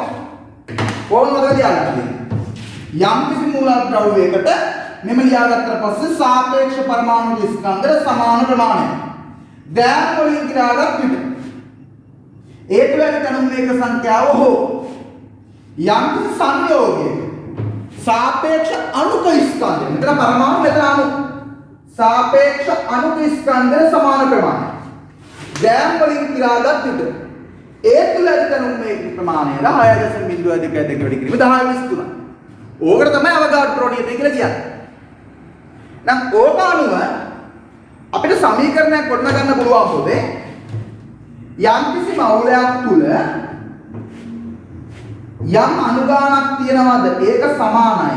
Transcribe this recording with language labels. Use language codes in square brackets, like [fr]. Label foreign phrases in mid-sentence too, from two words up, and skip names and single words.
[si] කොහොමද තියාගන්නේ? යම්කිසි මූලද්‍රව්‍යයකට මෙම ලියාගත්තට පස්සේ සාපේක්ෂ පරමාණු ස්කන්ධ සමාන ප්‍රමාණයක් ග්‍රෑම් වලින් කිරාගත් විට ඒ තුළ තනුම් මේක සංඛ්‍යාව හෝ යම්කිසි සංයෝගයක සාපේක්ෂ අණුක ස්කන්ධ මෙතන परमाणु මෙතන අණු සාපේක්ෂ අණුක ස්කන්ධ සමාන ප්‍රමාණ ග්‍රෑම් වලින් කිරාගත් විට ඒ තුළ තනුම් මේක ප්‍රමාණය 6.02 වැඩි කිරීම 10 23. ඕකට තමයි අවගාඩ්‍රෝ නියතය කියලා කියන්නේ. නම් ඕක අනුව අපිට සමීකරණයක් ගොඩනගා ගන්න පුළුවන් පොතේ යම්කිසි මවුලයක් තුල යම් අනුගානක් තියෙනවද ඒක සමානයි.